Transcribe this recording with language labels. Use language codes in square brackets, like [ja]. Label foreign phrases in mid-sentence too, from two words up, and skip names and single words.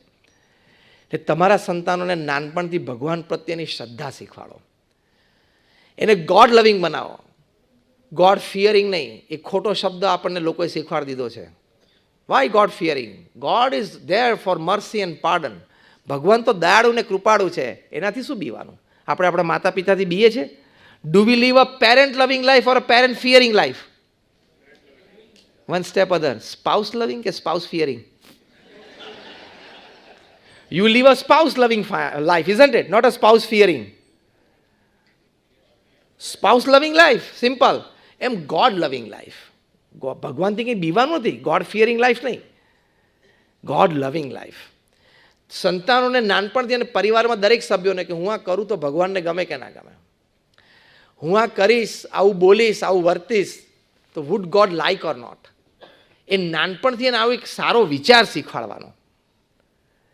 [gu] એટલે તમારા સંતાનોને નાનપણથી ભગવાન પ્રત્યેની શ્રદ્ધા શીખવાડો, એને [en] God loving [gu] બનાવો, [en] God fearing [gu] નહીં. એ ખોટો શબ્દ આપણને લોકોએ શીખવાડી દીધો છે. [en] Why God fearing? God is there for mercy and pardon. [gu] ભગવાન તો દયાળુ ને કૃપાળુ છે, એનાથી શું બીવાનું? આપણે આપણા માતા પિતાથી બીએ છીએ? [en] Do we live a parent loving life or a parent fearing life? One step other. Spouse loving ke spouse fearing? You live a spouse loving life, isn't it? Not a spouse fearing. Spouse loving life, simple. [gu] એમ [en] God loving life. [gu] ભગવાનથી કંઈ બીવાનું નથી. [en] God fearing life નહીં, God loving life. [gu] સંતાનોને નાનપણથી અને પરિવારમાં દરેક સભ્યોને કે હું આ કરું તો ભગવાનને ગમે કે ના ગમે, હું આ કરીશ, આવું બોલીશ, આવું વર્તીશ તો [en] would God like or not. [gu] એ નાનપણથી એને આવો એક સારો વિચાર શીખવાડવાનો.